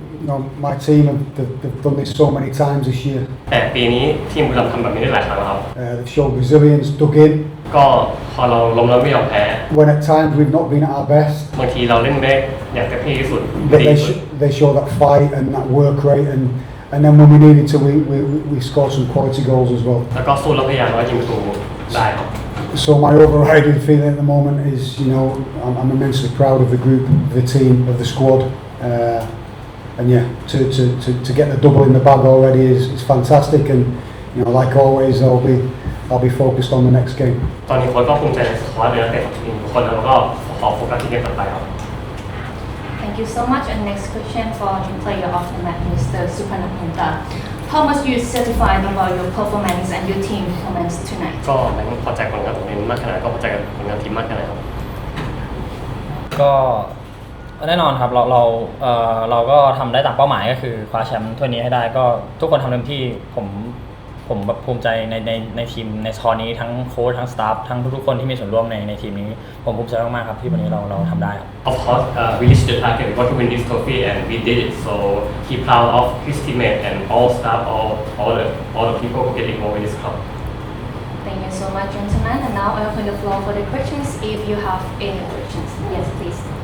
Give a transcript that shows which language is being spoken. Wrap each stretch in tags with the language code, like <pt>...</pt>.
<en>But my team they've done this so many times this year.</en> <th>แต่ปีนี้ทีมบุรีรัมย์ทำแบบนี้ได้หลายครั้งแล้วครับ</th> <en>They've showed resilience, dug in.</en> <th>ก็พอเราล้มแล้วไม่ยอมแพ้</th> <en>When at times we've not been at our best.</en> <th>บางทีเราเล่นไม่อย่างเต็มที่ที่สุด</th> <en>But they show that fight and that work rate and then when we needed to we scored some quality goals as well.</en> <th>แล้วก็สู้แล้วพยายามว่ายิงประตูได้ครับ</th> <en>So my overriding feeling at the moment is, I'm immensely proud of the group, of the team, of the squad, and to get the double in the bag already is fantastic. And like always, I'll be focused on the next game.</en> <th>ตอนนี้โค้ชก็ภูมิใจในสควอตและนักเตะของทีมทุกคนแล้วก็ขอโฟกัสที่เกมต่อไปครับ</th> <en>Thank you so much. And next question for the player of the match, Mr. Phlad. How much you satisfied about your performance and your team performance tonight?</en> <th>ก็พอใจผลงานตัวเองมากขนาดก็พอใจกับผลงานทีมมากขนาดครับ ก็แน่นอนครับเราก็ทำได้ตามเป้าหมายก็คือคว้าแชมป์ถ้วยนี้ให้ได้ก็ทุกคนทำเต็มที่ผมแบบภูมิใจในทีมในสกอร์นี้ทั้งโค้ชทั้งสตาฟทั้งทุกๆคนที่มีส่วนร่วมในทีมนี้ผมภูมิใจมากๆครับที่วันนี้เราทำได้ครับ</th> <en>Of course, we reached the target. We want to win this trophy, and we did it. So he proud of his teammate and all staff, all the people who get involved in this club. Thank you so much, gentlemen. And now I open the floor for the questions. If you have any questions, yes, please.</en>